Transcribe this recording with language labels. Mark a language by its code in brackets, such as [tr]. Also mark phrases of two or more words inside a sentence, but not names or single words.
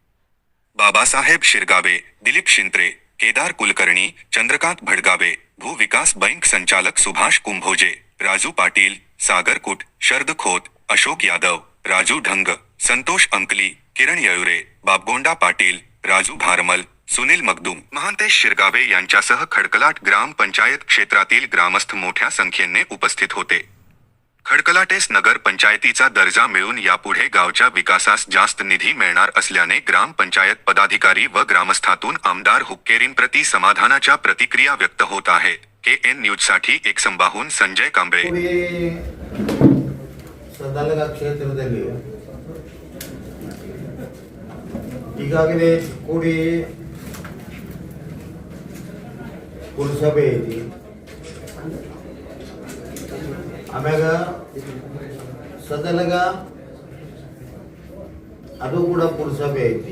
[mr] बाबासाहेब शिरगावे, दिलीप शिंत्रे, केदार कुलकर्णी, चंद्रकांत भडगावे, भूविकास बँक संचालक सुभाष कुंभोजे, राजू पाटील, सागर कुट, शरद खोत, अशोक यादव, राजू ढंग, संतोष अंकली, किरण येळुरे, बाबगोंडा पाटील, राजू भारमल, सुनील मगदूम, महांतेश शिरगावे यांच्यासह खडकलाट ग्रामपंचायत क्षेत्रातील ग्रामस्थ मोठ्या संख्येने उपस्थित होते। खडकलाटेस नगर पंचायतीचा दर्जा मिळून यापुढे गावच्या विकासास जास्त निधी मिळणार असल्याने ग्रामपंचायत पदाधिकारी व ग्रामस्थातून आमदार हुक्केरींप्रती समाधानाच्या प्रतिक्रिया व्यक्त होत आहेत। KN न्यूजसाठी एकसंबाहून संजय कांबळे। [kn] ಸದಲಗ ಕ್ಷೇತ್ರದಲ್ಲಿ ಈಗಾಗಲೇ ಕೂಡಿ ಪುರಸಭೆ ಐತಿ, ಆಮ್ಯಾಗ ಸದಲಗ ಅದು ಕೂಡ ಪುರಸಭೆ ಐತಿ।